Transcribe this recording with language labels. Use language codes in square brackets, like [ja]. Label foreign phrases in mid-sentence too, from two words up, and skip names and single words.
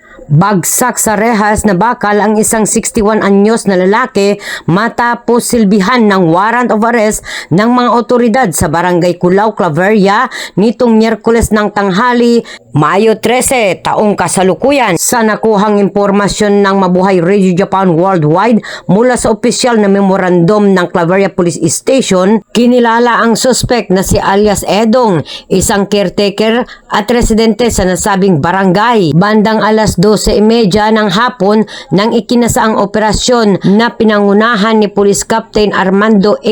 [tl] Bagsak sa rehas na bakal ang isang 61 anyos na lalaki matapos silbihan ng [en] warrant of arrest [tl] ng mga otoridad sa Barangay Culao, Claveria nitong Miyerkules ng tanghali, Mayo 13, taong kasalukuyan. Sa nakuhang impormasyon ng Mabuhay Radio Japan Worldwide mula sa opisyal na memorandum ng Claveria Police Station, kinilala ang suspect na si alias Edong, isang caretaker at residente sa nasabing barangay. Bandang alas 12:30 ng hapon nang ikinasaang operasyon na pinangunahan ni [en] Police Captain [tl] Armando A.